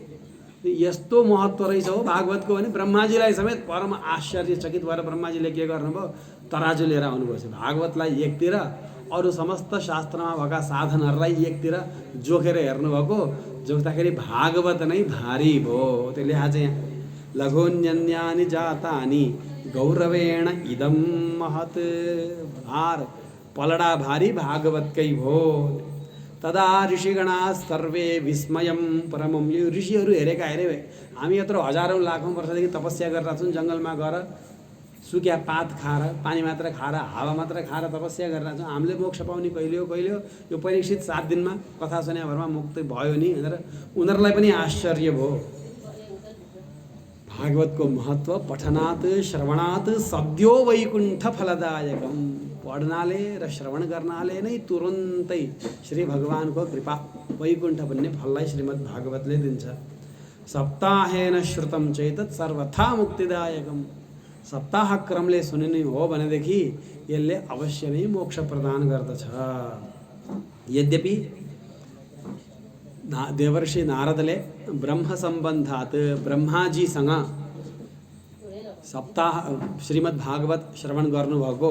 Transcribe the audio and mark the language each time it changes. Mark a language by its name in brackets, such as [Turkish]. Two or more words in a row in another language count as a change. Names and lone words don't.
[Nepali] यस्तो महत्त्व रहेछ हो भागवतको भने ब्रह्माजीलाई समेत परम आश्चर्यचकित भएर ब्रह्माजीले के गर्नुभयो, तराजु लिएर आउनुभयो। भागवतलाई एकतिर, अरू समस्त शास्त्रमा भएका साधनहरूलाई एकतिर जोखेर हेर्नुभएको। जोख्दाखेरि भागवत नै भारी भयो। त्यसले आज यहाँ [Sanskrit] लघोन्यन्यानि जातानि गौरवेण इदं महत्। [Nepali] भार पलडा भारी भागवतकै भो। [Sanskrit] तदा ऋषिगणा सर्वे विस्मयं परमं। [Nepali] यो ऋषिहरू हेरेका हेरे हामी यत्रो हजारौँ लाखौँ वर्षदेखि तपस्या गरिरहेको छौँ, जङ्गलमा गएर सुक्या पात खाएर, पानी मात्र खाएर, हावा मात्र खाएर तपस्या गरिरहेको छौँ। हामीले मोक्ष पाउने कहिले हो कहिले हो। यो परीक्षित 7 दिनमा कथा सुने भरमा मुक्त भयो नि भनेर उनीहरूलाई पनि आश्चर्य भयो। भागवतको महत्त्व [Sanskrit] पठनात् श्रवणात् सद्यो वैकुण्ठ फलदायकम। [Nepali] पढ्नाले र श्रवण गर्नाले नै तुरुन्तै श्री भगवानको कृपा वैकुण्ठ भन्ने फललाई श्रीमद् भागवतले दिन्छ। [Sanskrit] सप्ताहेन श्रुतं चेतत् सर्वथा मुक्तिदायकम। [Nepali] सप्ताह क्रमले सुनिने हो भनेदेखि यसले अवश्य नै मोक्ष प्रदान गर्दछ। यद्यपि देवर्षि नारदले ब्रह्म सम्बन्धात् ब्रह्माजीसँग सप्ताह श्रीमद् भागवत श्रवण गर्नुभएको।